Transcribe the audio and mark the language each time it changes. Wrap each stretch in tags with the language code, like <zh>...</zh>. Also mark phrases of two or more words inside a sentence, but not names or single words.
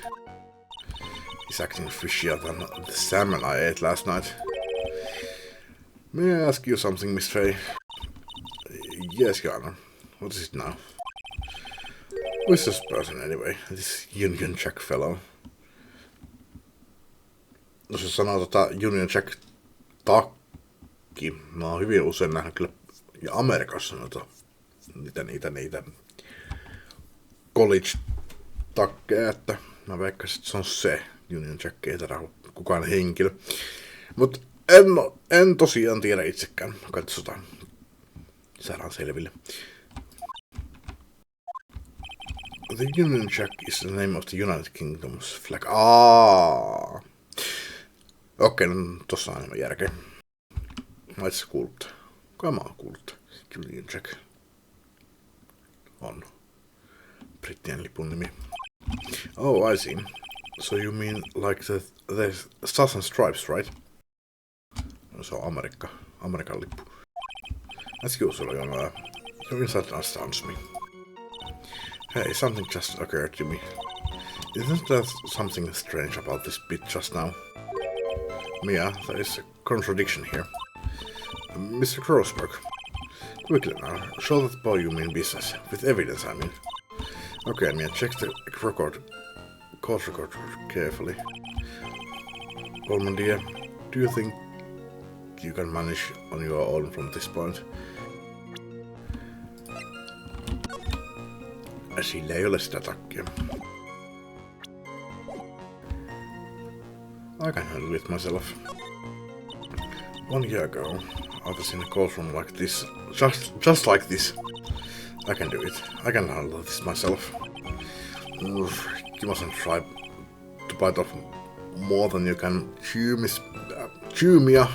<en>He's acting fishier than the salmon I ate last night. May I ask you something, Miss Faye? Yes, Your Honor. What is it now? Who is this person anyway? This Union Jack fellow.</en> <fi>Jos se sanoo Union Jack takki, mä oon hyvin usein nähnyt kyllä ja Amerikassa niitä college takkeja, että mä veikkasin, että se on se Union Jack, ei tätä kukaan henkilö. Mut en tosiaan tiedä itsekään. Katsotaan. Saadaan selville.</fi> <en>The Union Jack is the name of the United Kingdom's flag.</en> <fi>Okei, no tossa on enemmän järkeä. Mä itse kuullut. Kuka mä oon kuullut? Union Jack. On. Brittien lipun nimi.</fi> <en>Oh, I see. So you mean like the Stars and Stripes, right?</en> <fi>No, se on Amerikan lippu.</fi> <en>As usual, your insight astounds me. Hey, something just occurred to me. Isn't there something strange about this bit just now? Mia, there is a contradiction here. Mr. Crossberg, quickly now, show that boy you mean business. With evidence, I mean. Okay, Mia, check the court record carefully. Coleman dear, do you think you can manage on your own from this point?</en> <fi>Sillä ei ole sitä takkia.</fi> <en>I can handle it myself. 1 year ago, I was in a courtroom like this, just like this. I can do it. I can handle this myself. You mustn't try to bite off more than you can chew, Mia.</en>